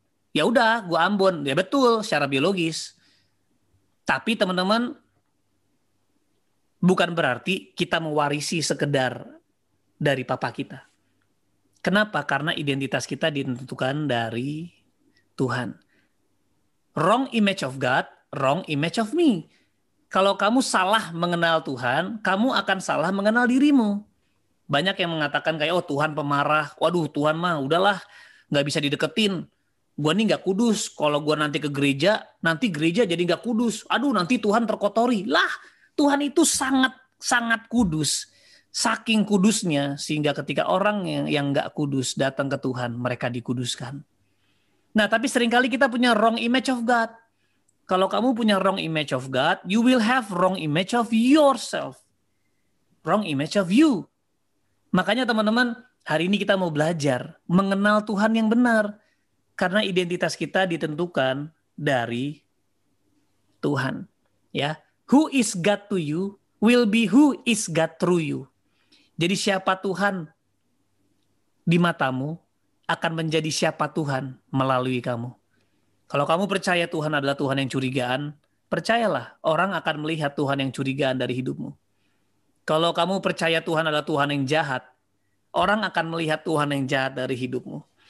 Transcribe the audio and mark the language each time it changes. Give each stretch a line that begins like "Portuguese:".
Indonesian: Ya udah, gue Ambon. Ya betul, secara biologis. Tapi teman-teman, bukan berarti kita mewarisi sekedar dari papa kita. Kenapa? Karena identitas kita ditentukan dari Tuhan.
English: Wrong image of God, wrong image of me.
Indonesian: Kalau kamu salah mengenal Tuhan, kamu akan salah mengenal dirimu. Banyak yang mengatakan kayak, oh Tuhan pemarah, waduh Tuhan mah udahlah, nggak bisa dideketin. Gue nih nggak kudus, kalau gue nanti ke gereja, nanti gereja jadi nggak kudus. Aduh nanti Tuhan terkotori. Lah, Tuhan itu sangat kudus. Saking kudusnya, sehingga ketika orang yang nggak kudus datang ke Tuhan, mereka dikuduskan. Nah, tapi seringkali kita punya
English: wrong image of God.
Indonesian: Kalau kamu punya
English: wrong image of God, you will have wrong image of yourself. Wrong image of you.
Indonesian: Makanya teman-teman, hari ini kita mau belajar mengenal Tuhan yang benar. Karena identitas kita ditentukan dari Tuhan.
English: Ya, who is God to you will be who is God through you.
Indonesian: Jadi siapa Tuhan di matamu akan menjadi siapa Tuhan melalui kamu. Kalau kamu percaya Tuhan adalah Tuhan yang curigaan, percayalah orang akan melihat Tuhan yang curigaan dari hidupmu. Kalau kamu percaya Tuhan adalah Tuhan yang jahat, orang akan melihat Tuhan yang jahat dari hidupmu.